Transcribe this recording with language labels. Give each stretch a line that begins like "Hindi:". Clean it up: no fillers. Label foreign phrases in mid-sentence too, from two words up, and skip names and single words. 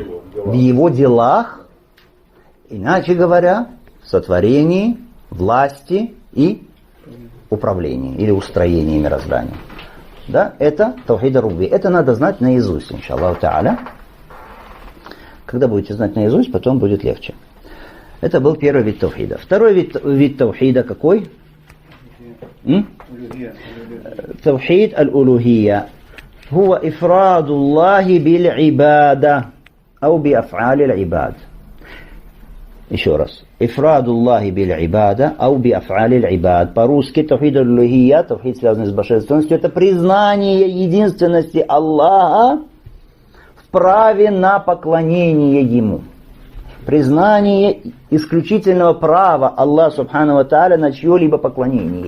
Russian: В Его делах, иначе говоря, в сотворении, власти и управлении или устроении мироздания. Да, это
Arabic: توحيد الربوبية.
Russian: Это надо знать наизусть,
Arabic: إن شاء الله تعالى.
Russian: Когда будете знать наизусть, потом будет легче. Это был первый вид таухида. Второй вид таухида какой?
Arabic: توحيد الألوهية. هو إفراد الله بالعبادة أو بأفعال العباد.
Russian: Еще раз.
Arabic: إفراد الله بالعبادة أو بأفعال العباد.
Russian: По-русски
Arabic: توحيد الألوهية,
Russian: таухид, связанный с божественностью, это признание единственности Аллаха в праве на поклонение Ему. Признание исключительного права Аллаха
Arabic: سبحانه وتعالى
Russian: на чье-либо поклонение.